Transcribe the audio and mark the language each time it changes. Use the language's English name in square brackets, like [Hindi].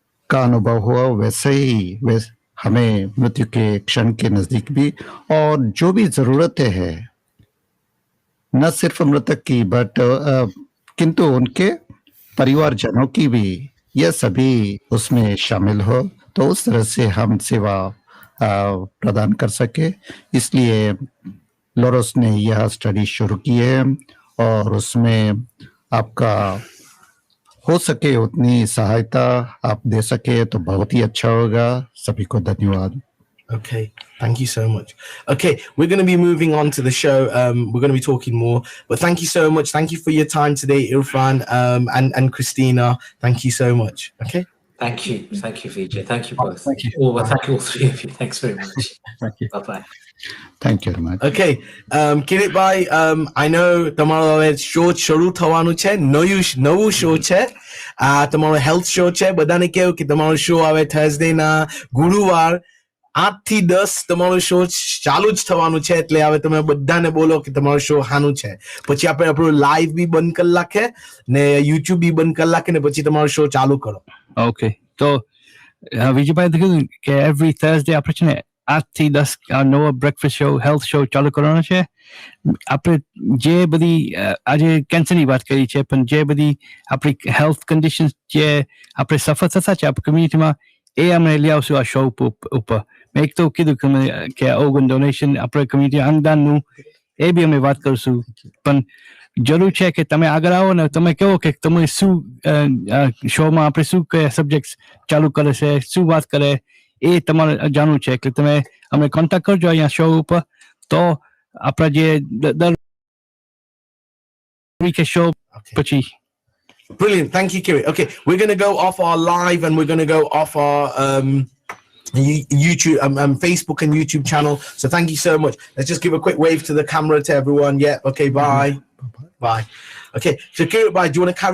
[Hindi] का अनुभव हुआ, वैसे ही हमें मृत्यु के क्षण के नजदीक भी, और जो भी जरूरतें हैं न सिर्फ मृतक की बट किंतु उनके परिवारजनों की भी, यह सभी उसमें शामिल हो, तो उस तरह से हम सेवा प्रदान कर सके। इसलिए लोरोस ने यह स्टडी शुरू की है और उसमें आपका हो सके उतनी सहायता आप दे सके तो बहुत ही अच्छा होगा। सभी को धन्यवाद। [English] Okay, thank you so much. Okay, we're going to be moving on to the show. We're going to be talking more, but thank you so much. Thank you for your time today, Irfan, and Christina. Thank you so much. Okay. Thank you, Vijay. Thank you both. Thank you. Thank you all three of you. Thanks very much. Thank you. Bye bye. Thank you very much. [Gujarati] Okay, Kirit bhai, [English] I know tomorrow [Gujarati] show શરૂ થવાનું છે, નવું show છે, તમારો health show છે. બધાને કહો કે તમારો show આવે Thursday ના ગુરુવાર 8 થી 10 તમારો શો ચાલુ જ થવાનું છે, એટલે હવે તમે બધાને બોલો કે તમારો શો હાનું છે. પછી આપણે આપણું લાઈવ બી બંધ કરી નાખે ને YouTube બી બંધ કરી નાખે ને પછી તમારો શો ચાલુ કરો. Okay, તો વિજયભાઈ કીધું કે [English] every Thursday [Gujarati] આપણે છે ને 8 થી 10 નવો બ્રેકફાસ્ટ શો, હેલ્થ શો ચાલુ કરવાનો છે. આપણે જે બધી આજે કેન્સરની વાત કરી છે, પણ જે બધી આપણી હેલ્થ કન્ડિશન્સ જે આપણે સફર થતા છે આપણી કમ્યુનિટીમાં, એ અમે લઈ આવશું આ શો ઉપર. મેં એક તો કીધું કે ઓર્ગન ડોનેશન, આપણે કમ્યુનિટી અંગદાનનું, એ બી અમે વાત કરશું. પણ જરૂર છે કે તમે આગળ આવો ને તમે કહો કે તમે શું શોમાં આપણે શું કયા સબ્જેક્ટ ચાલુ કરે છે, શું વાત કરે, એ તમારે જાણવું છે. એટલે તમે અમને કોન્ટેક્ટ કરજો અહીંયા શો ઉપર, તો આપણા જે દર વીકે શો પછી. [English] Brilliant. Thank you, Kirit. Okay, we're going to go off our live and we're going to go off our YouTube, Facebook and YouTube channel. So thank you so much. Let's just give a quick wave to the camera to everyone. Yeah. Okay. Bye. Bye. Okay. So Kirit, bye. Do you want to carry